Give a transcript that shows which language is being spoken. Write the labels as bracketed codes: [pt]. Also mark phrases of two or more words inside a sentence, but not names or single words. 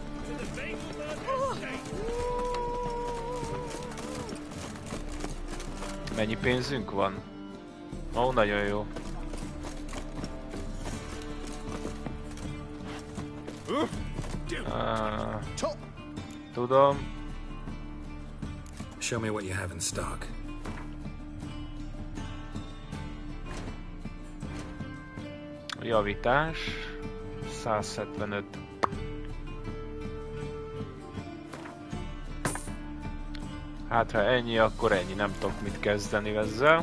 [hu] Mennyi pénzünk van? Ó, nagyon jó. Tudom. [en] Show me what you have in stock. [hu] Javítás 175. Hát ha ennyi, akkor ennyi, nem tudok mit kezdeni ezzel.